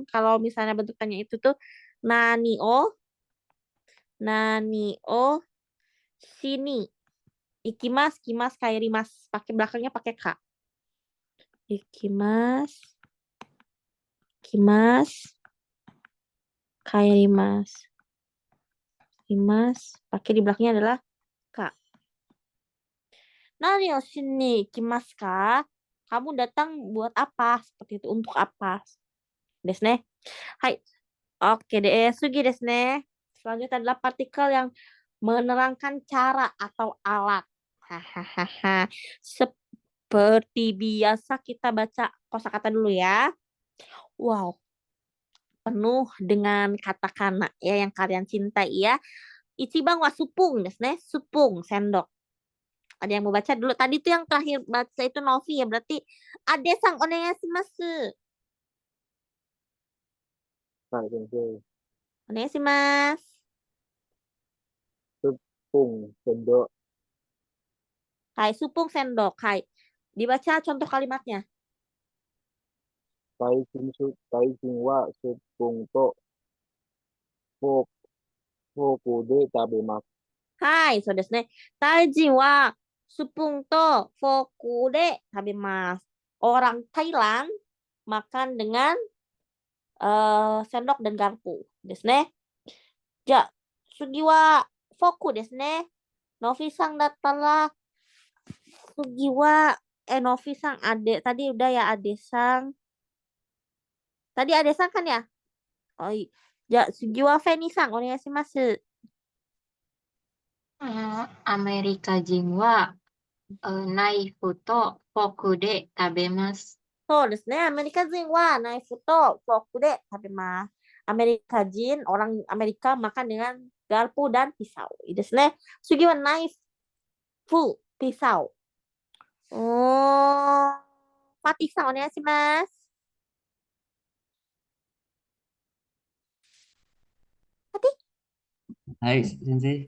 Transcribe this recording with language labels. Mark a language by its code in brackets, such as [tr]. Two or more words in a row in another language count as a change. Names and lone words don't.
[id] Kalau misalnya bentuk tanya itu tuh [ja] 何をしに行きます、来ます、帰ります. [id] Pakai belakangnya pakai ka. [ja] 行きます、来ます、帰ります. [id] Kimas, pakai di belakangnya adalah ka. [ja] 何をしに行きますか? [id] Kamu datang buat apa? Seperti itu, untuk apa? [ja] ですね。はい. [id] Oke deh, [ja] 次ですね. [id] Selanjutnya adalah partikel yang menerangkan cara atau alat. Hahaha. Seperti biasa kita baca kosakata dulu ya. Wow. Penuh dengan katakana ya yang kalian cintai ya. [ja] 一番はスプーンですね. Supung, [id] sendok. Ada yang mau baca dulu? Tadi tuh yang terakhir baca itu Novi ya. Berarti Ade-san onegaishimasu. [ja] はい、先生. Onegaishimasu. [id] Supung sendok. Hai, supung sendok. Hai. Dibaca contoh kalimatnya. [ja] タイ人はスプーンとフォークで食べます. はい、そうですね。タイ人はスプーンとフォークで食べます。 [id] Orang Thailand makan dengan sendok dan garpu [ja] ですね。じゃあ、次はフォークですね。ノフィさんだったら、次は、ノフィさん、 [id] tadi udah ya Ade sang. Tadi Ade sang kan ya? Oh iya. [ja] じゃあ、次はフェニーさん、お願いします。アメリカ人は、ナイフとフォークで食べます。そうですね。アメリカ人はナイフとフォークで食べます。 [id] アメリカ人、orang Amerika makan dengan garpu dan pisau. [ja] いいですね。次はナイフ、pisau. パティさん、お願いします。パティ、はい、先生。